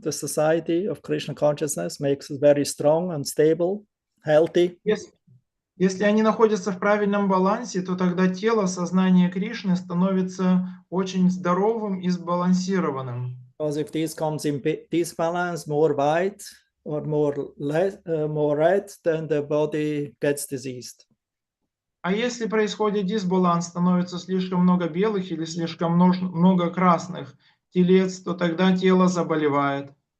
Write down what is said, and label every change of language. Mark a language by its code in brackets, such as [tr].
[en] The society of Krishna consciousness makes it very strong and stable, healthy. [ru] Если они находятся в правильном балансе, то тогда тело, сознание Кришны становится очень здоровым и сбалансированным. [en] Because if this comes in disbalance, more white or more red, then the body gets diseased. [ru] А если происходит дисбаланс, становится слишком много белых или слишком много красных телец, то тогда тело заболевает.